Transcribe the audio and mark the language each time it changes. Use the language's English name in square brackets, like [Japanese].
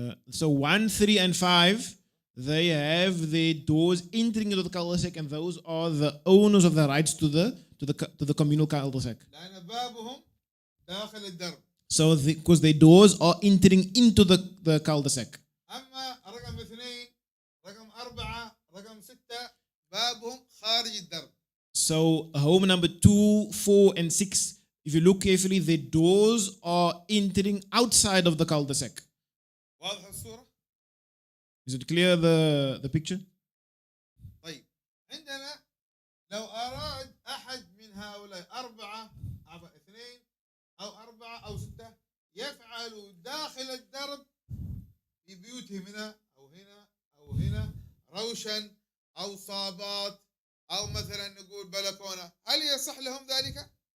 [English] So 1, 3, and 5, they have their doors entering into the cul-de-sac, and those are the owners of the rights to the communal cul-de-sac. [Arabic] لأن بابهم داخل الدرب. [English] So because their doors are entering into the cul-de-sac. [Arabic] أما رقم 2 رقم 4 رقم 6 بابهم خارج الدرب. [English] So home number 2, 4, and 6, if you look carefully, their doors are entering outside of the cul-de-sac. [Arabic] واضح الصورة؟ [English] Is it clear, the picture? [Arabic] طيب عندنا لو أراد أحد من هؤلاء 2 أو 4 أو 6 يفعلوا داخل الدرب في بيوتهم هنا أو هنا أو هنا روشن أو صابات أو مثلا نقول بلكونة، هل يصح لهم ذلك؟